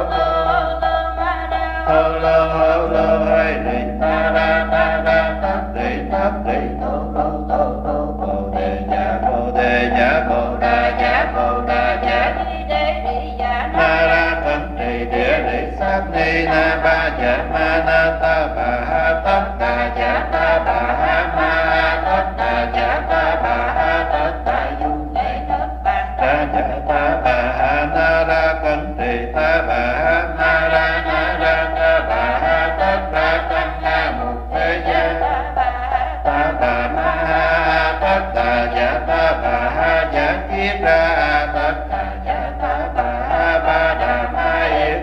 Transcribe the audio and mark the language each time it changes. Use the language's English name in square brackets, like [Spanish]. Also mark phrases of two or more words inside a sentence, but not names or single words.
[Vietnamese] hô lô hay đi ta ra tất đi tô bồ đề giả bồ đà giả ma ra thân trì địa lý sát ni na ba ja ma na ta bà ha tất đà giả ta bà ha ma tất đà giả ta bà ha tất đà du ta giả ta bà ha na ra cẩn trì ta bà ha na ra ta bà ha tất ra căn na một thế giới ta bà ma ha tất đà giả ta bà ha giả kiết ra tất đà giả ta bà ha ba đà ma yết